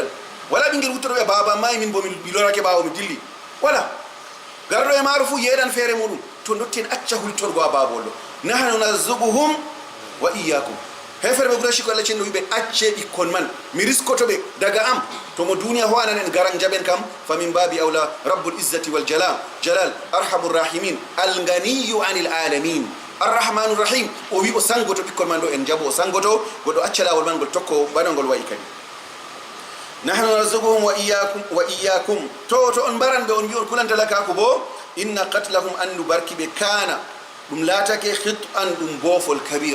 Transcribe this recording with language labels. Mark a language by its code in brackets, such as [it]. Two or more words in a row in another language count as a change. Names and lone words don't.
[ff] Wala ɓinguel wuttoɗo ɓe baba mayi min bo mi lorake ɓawo mi dilli, wala garɗo e maaro fuu yeeɗan feere muɗum. To dotti en acca hultorgo a babol ɗo. [ar] نحن نرزقهم وإياكم. [ff] Hefere ɓe Qurayshi ko Allah cenno wiɓe acce ɓikkon man mi riskoto ɓe daga am, to mo duniya ho anan en garan jaɓen kam fa min babi awla [ar] رب العزة والجلال أرحم الراحمين الغني عن العالمين الرحمن الرحيم. [ff] O wi o sangoto ɓikkon man ɗo en jaɓo o sangoto, goɗɗo acca lawol man ngol tokko bana ngol wayi kadi. [ar] نحن نرزقهم وإياكم. [ff] To on mbaran ɓe on wi on kulantalakaku bo [ar] إن قتلهم [ff] andu barki ɓe kana ɗum laatake hit'an ɗum boofol kabira.